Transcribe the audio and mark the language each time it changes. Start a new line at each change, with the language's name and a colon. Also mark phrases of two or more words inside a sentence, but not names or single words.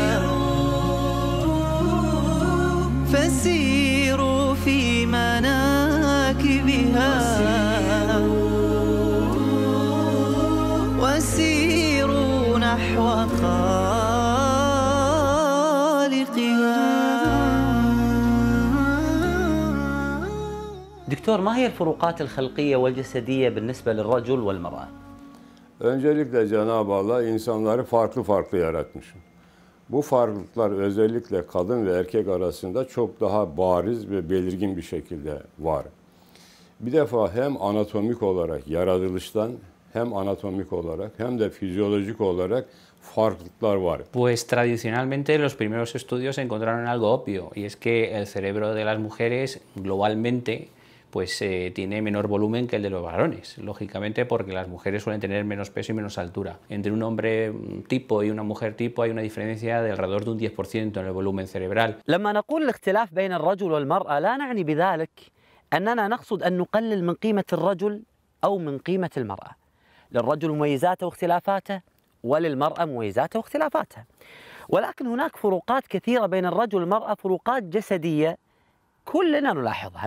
Arabic: فسيروا في مناكبها وسيروا نحو خالقها. دكتور، ما هي الفروقات الخلقية والجسدية بالنسبة للرجل والمرأة؟
Turkish: Öncelikle Cenab-ı Allah insanları farklı yaratmış. Bu farklılıklar özellikle kadın ve erkek arasında çok daha bariz ve belirgin bir şekilde var. Bir defa hem anatomik olarak yaratılıştan hem anatomik olarak hem de fizyolojik olarak farklılıklar var.
Spanish: Pues tradicionalmente los primeros estudios encontraron algo obvio, y es que el cerebro de las mujeres globalmente pues tiene menor volumen que el de los varones, lógicamente porque las mujeres suelen tener menos peso y menos altura. Entre un hombre tipo y una mujer tipo hay una diferencia de alrededor de un 10% en el volumen cerebral.
Arabic: لما نقول الاختلاف بين الرجل والمرأة لا نعني بذلك أننا نقصد أن نقلل من قيمة الرجل أو من قيمة المرأة. للرجل مميزاته واختلافاته وللمرأة مميزاته واختلافاتها، ولكن هناك فروقات كثيرة بين الرجل والمرأة، فروقات جسدية كلنا نلاحظها.